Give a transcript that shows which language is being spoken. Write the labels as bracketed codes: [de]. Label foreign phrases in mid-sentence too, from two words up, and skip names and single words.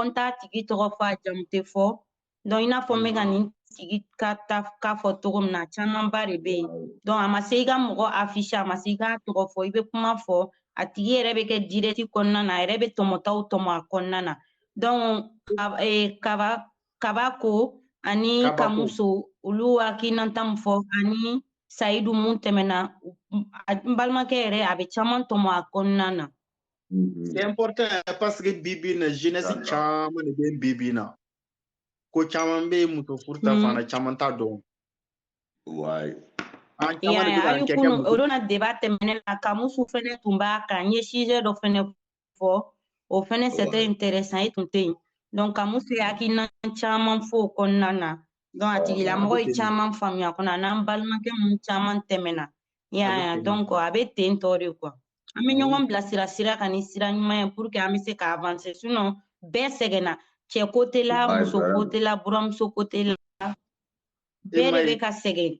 [bm] n t'a tigi tɔgɔ fɔ a jamu tɛ fɔ donc i n'a fɔ n bɛ ka nin tigi ka fɔ cogo min na camanba de bɛ yen donc a ma se i ka mɔgɔ afficher a ma se i k'a tɔgɔ fɔ i bɛ kuma fɔ a tigi yɛrɛ bɛ kɛ direct kɔnɔna na a yɛrɛ bɛ tɔmɔtaw tɔmɔ a kɔnɔna na donc kabako ani kamuso olu hakilinata min fɔ ani sayidu mun tɛmɛna n balimakɛ yɛrɛ a bɛ caman tɔmɔ a kɔnɔna na [fr] c'est important parce que [bm] bibi na jeunesse caman de bɛ bibi na ko caman bɛ muso furuta fana caman t'a dɔn hali kunu olu na débat tɛmɛnen na kamusu fɛnɛ tun b'a kan n ye sujet dɔ fɛnɛ fɔ o fɛnɛ [fr] c'était intéressant [bm] e tun tɛ yen donc kamusu ye hakilina caman fɔ o kɔnɔna na donc a tigilamɔgɔ ye caman faamuya kɔnɔ a n'an balimakɛ mun caman tɛmɛna y'a donc a bɛ ten tɔ de quoi an bɛ ɲɔgɔn bilasira sira kan ni sira ɲuman ye [fr] pour que [bm] an bɛ se ka avancer sinon bɛɛ sɛgɛnna cɛ côté la muso côté la buramuso côté la bɛɛ de bɛ ka sɛgɛn